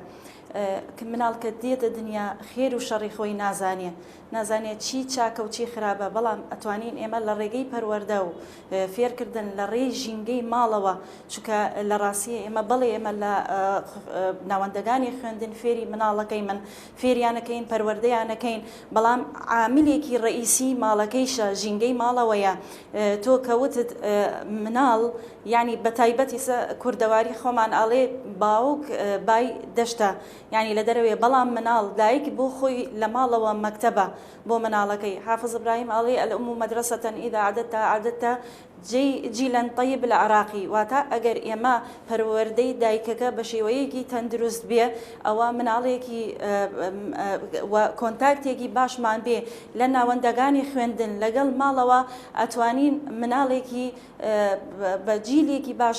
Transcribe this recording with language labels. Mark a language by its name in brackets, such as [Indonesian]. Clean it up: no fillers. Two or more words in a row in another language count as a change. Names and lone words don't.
[Central Kurdish] مناڵ کە دێتە دنیا خێر و شەڕی خۆی نازانێت چی چاکە و چی خراپە، بەڵام ئەتوانین ئێمە لە ڕێگەی پەروەردە و فێرکردن لە ڕێی ژینگەی ماڵەوە، چونکە لە ڕاستیە ئێمە بەڵێ ئێمە لە ناوەندەکانی خوێندن فێری مناڵەکەی من فێریانەکەین پەروەردەیانەکەین، بەڵام عاملێکی ڕئیسی ماڵەکەیشە ژینگەی ماڵەوەیە. تۆ کەوتت مناڵ ینی بە تایبەتی کوردەواری خۆمان ئاڵێ باوک بای دەشتە، ینی لە دەرەوەی، بەڵام مناڵ دایک بۆ خۆی لە ماڵەوە مەکتەبە بۆ مناڵەکەی. [Arabic] حافظ إبراهيم ئاڵێ الأم مدرسة إذا أعددتها جيلا طيب العراقي، [Central Kurdish] واتە ئەگەر ئێمە پەروەردەی دایکەکە بە شێوەیەکی تەندروست بێ، ئەوە مناڵێکی کۆنتاکتێکی باشمان بێ لە ناوەندەکانی خوێندن لەگەڵ ماڵەوە، ئەتوانین مناڵێکی بە جیلێکی باش